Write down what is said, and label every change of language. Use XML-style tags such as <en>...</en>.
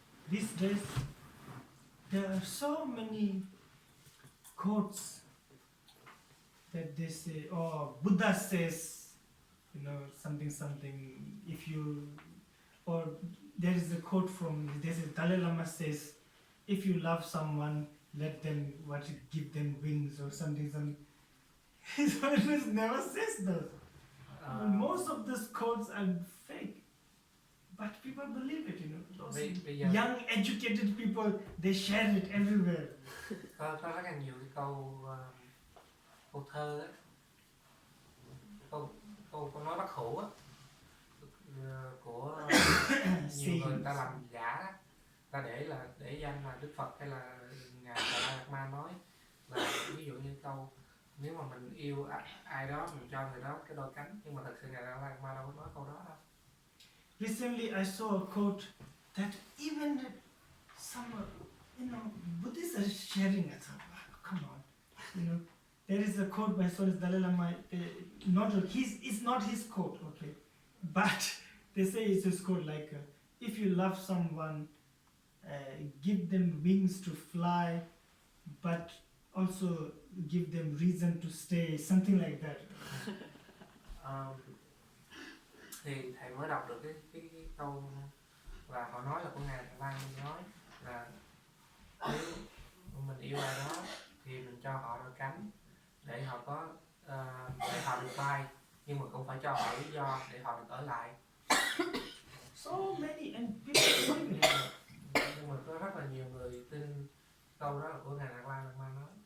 <en>These days there are so many quotes that they say, oh, Buddha says, you know, something, if you, or there is a quote from, there's a Dalai Lama says, if you love someone, let them, give them wings or something. His Holiness never says those. Most of these quotes are fake, but people believe it, you know. Those young, educated people, they share it everywhere.</en> <vi>Có rất là nhiều cái câu thơ á, câu nói bất hủ á, của nhiều người ta làm giả đó, ta để danh là Đức Phật hay là ngài Dalai Lama nói, là ví dụ như câu nếu mà mình yêu ai đó mình cho người đó cái đôi cánh, nhưng mà thật sự ngài Dalai Lama đâu có nói câu đó đâu.</vi> <en>Recently I saw a quote that even some, you know, Buddhists are sharing it. Come on, you know, There is a quote by Solis Dalai Lama. It's not his quote, okay, but they say it's his quote. Like, if you love someone, give them wings to fly, but also give them reason to stay, something like that.</en> <vi>Thì thầy mới đọc được cái câu là họ nói là của ngài Đại Lang nói là nếu mình yêu ai đó thì mình cho họ đôi cánh để họ có để họ được bay, nhưng mà cũng phải cho họ lý do để họ được ở lại.</vi> <en>So many and people believe it.</en> <vi>Nhưng mà có rất là nhiều người tin câu đó là của ngài Đại Lang nói.</vi>